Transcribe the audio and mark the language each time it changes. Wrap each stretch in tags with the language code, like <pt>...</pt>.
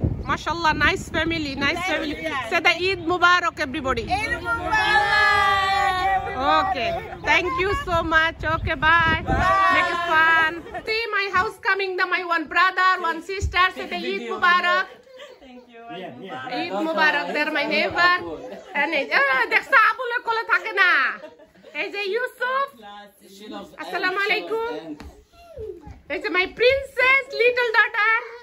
<en>Mashallah, nice family. Say the Eid Mubarak everybody. Eid Mubarak. Okay, thank you so much. Okay, bye. Make it fun. See my house coming, my one brother, one sister. Say the Eid Mubarak. Thank you. Eid Mubarak. They're my neighbor.</en> <bn>And দেখছো আবুলের কোলে থাকে না। এই যে ইউসুফ, আসসালামু আলাইকুম। এই যে</bn> <en>my princess little daughter.</en>